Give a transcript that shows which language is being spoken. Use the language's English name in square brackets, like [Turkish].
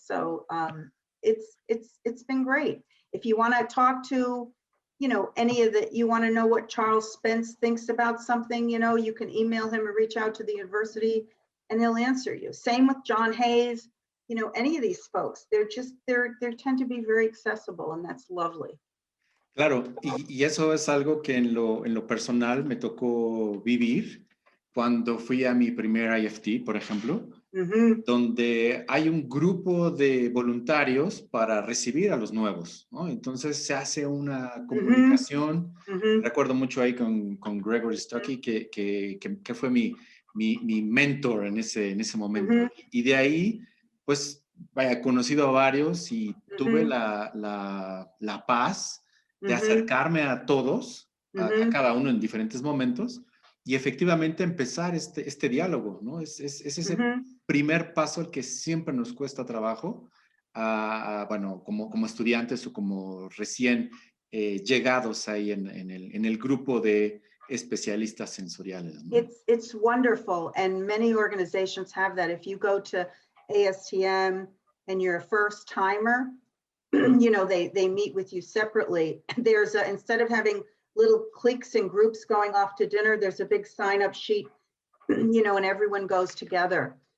[English] So it's been great. If you want to talk to, you know, any of the, you want to know what Charles Spence thinks about something, you know, you can email him or reach out to the university and he'll answer you. Same with John Hayes, you know, any of these folks, they're just, they tend to be very accessible and that's lovely. [Spanish] Claro, y eso es algo que en lo personal me tocó vivir cuando fui a mi primer IFT, por ejemplo, donde hay un grupo de voluntarios para recibir a los nuevos, ¿no? Entonces se hace una comunicación. Recuerdo mucho ahí con Gregory Stuckey, que fue mi mentor en ese momento. Y de ahí, pues, vaya, conocido a varios y tuve la paz de acercarme a todos, a cada uno en diferentes momentos, y efectivamente empezar este diálogo, ¿no? Es ese primer paso el que siempre nos cuesta trabajo, bueno, como estudiantes o como recién llegados ahí en el grupo de especialistas sensoriales, ¿no? [English] It's wonderful, and many organizations have that. If you go to ASTM and you're a first timer, you know, they meet with you separately. There's instead of having little cliques and groups going off to dinner, there's a big sign-up sheet, you know, and everyone goes together.